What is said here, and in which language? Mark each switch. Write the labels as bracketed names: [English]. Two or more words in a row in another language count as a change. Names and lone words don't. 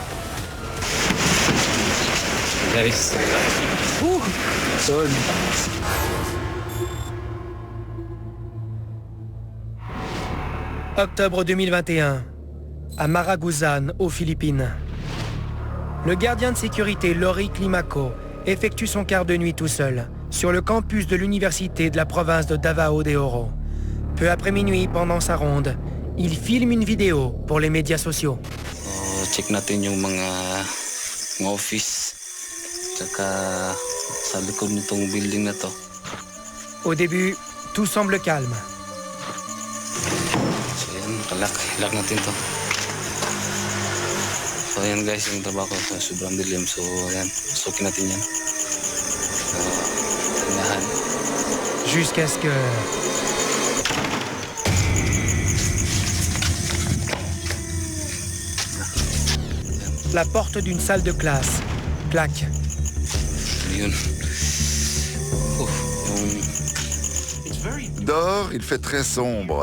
[French] Octobre 2021, à Maraguzan, aux Philippines. Le gardien de sécurité Lori Climaco effectue son quart de nuit tout seul sur le campus de l'université de la province de Davao de Oro. Peu après minuit, pendant sa ronde, il filme une vidéo pour les médias sociaux. [Filipino] Check natin yung mga office tsaka sa likod nitong building na to. [French] Au début, tout semble calme. [Filipino] So yan, lock natin to. So yan guys, yung trabaho ko sa sobrang dilim. So yan, sukin natin yan. Tindahan. [French] Jusqu'à ce que... La porte d'une salle de classe claque. Dehors, il fait très sombre.